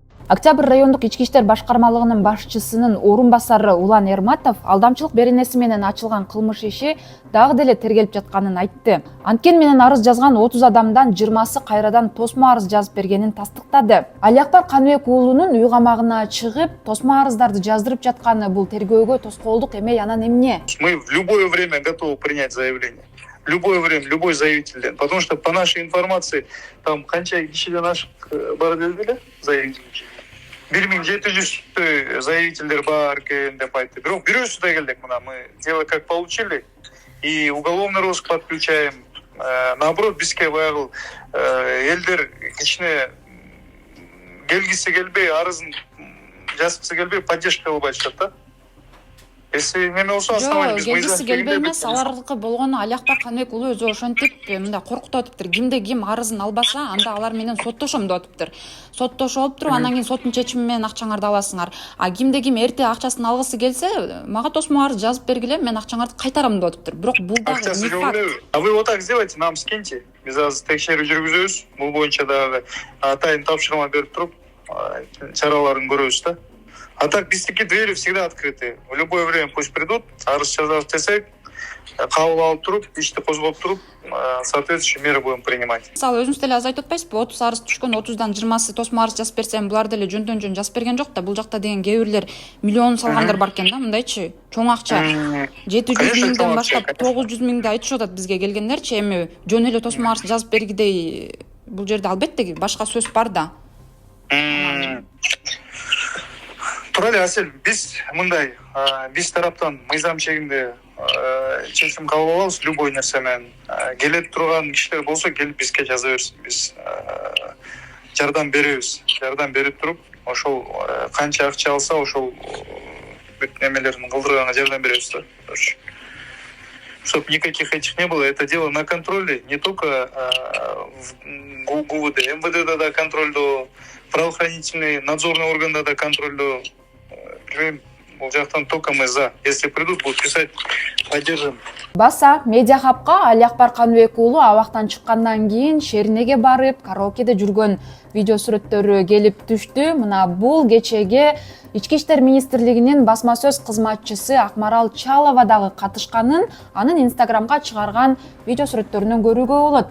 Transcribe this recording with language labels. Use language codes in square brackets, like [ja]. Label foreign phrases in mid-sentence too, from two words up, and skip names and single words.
[ky] Октябрь райондук ички иштер башкармалыгынын башчысынын орун басары Улан Эрматов алдамчылык беренеси менен ачылган кылмыш иши дагы деле тергелип жатканын айтты. Анткени менен арыз жазган 30 адамдан 20сы кайрадан тосмо арыз жазып бергенин тастыктады. Алиакбар Каныбек уулунун үй камагына чыгып, тосмо арыздарды жаздырып жатканы бул тергөөгө тоскоолдук эмей, анан эмне? [ru] Мы в любое время готовы принять заявление. В любое время, любой заявитель. Потому что по нашей информации, там [ky] канча кишиден ашык бар делди [ru] заявитель. [ky] 1700 заявителдер бар экен деп айтты. Бирок бирөөсү да келдик мына. [ru] Мы дело как получили и уголовный розыск подключаем. Наоборот, [ky] бизге баягы элдер кичине келгиси келбей, арызын жазгысы келбей поддержка кылып атышат да. Если неме болсо основание биз келгиси келбей эмес, алардыкы болгону Алиакбар Каныбек уулу өзү ошентип мындай коркутуп атыптыр. Кимде ким арызын албаса, анда алар менен соттошом деп атыптыр. Соттошуп алып туруп, анан кийин соттун чечими менен акчаңарды аласыңар. А кимде ким эрте акчасын алгысы келсе, мага тосмо арыз жазып бергиле, мен акчаңарды кайтарам деп атыптыр. Бирок бул дагы [ru] не факт. А вы вот так сделайте, нам скиньте. [ky] Биз азыр текшерүү жүргүзөбүз. Бул боюнча дагы атайын тапшырма берип туруп, чараларын көрөбүз да. [ru] А так, биздики двери всегда открыты. В любое время пусть придут, [ky] арыз жазып десек, кабыл алып туруп, ишти козгоп туруп, [ru] соответствующие меры будем принимать. [ky] Мисалы өзүңүз деле азыр айтып атпайсызбы, 30 арыз түшкөн, 30дан 20сы тосмо арыз жазып берсем, булар деле жөндөн-жөн жазып берген жок да. Бул жакта деген кээ бирлер миллион салгандар бар экен да, мындайчы. Чоң акча. 700 миңден баштап 900 миңди айтышып атат бизге келгендерчи. Эми жөн эле тосмо арыз жазып бергидей бул жерде албетте башка сөз бар да. Турали Асель, биз мындай, биз тараптан мыйзам чегинде чечим кабыл алабыз любой нерсе менен. Келип турган кишилер болсо келип бизге жаза берсин. Биз жардам беребиз. Жардам берип туруп, ошол канча акча алса, ошол бүт немелерин кылдырганга жардам беребиз да. [ru] Чтоб никаких этих не было, это дело на контроле, не только в ГУВД, МВД [ky] да контрольдоо, [ru] правоохранительные, надзорные органы [ky] да контрольдоо. Бул жактан [ru] только мы за. Если придут, будут писать, поддержим. [ky] Баса медиа хабка Алиакбар Каныбек уулу абактан чыккандан кийин шеринеге барып, караокеде жүргөн видео сүрөттөрү келип түштү. Мына бул кечеге Ички иштер министрлигинин басма сөз кызматчысы Акмарал Чалова дагы катышканын, анын Инстаграмга чыгарган видео сүрөттөрүнөн көрүүгө болот.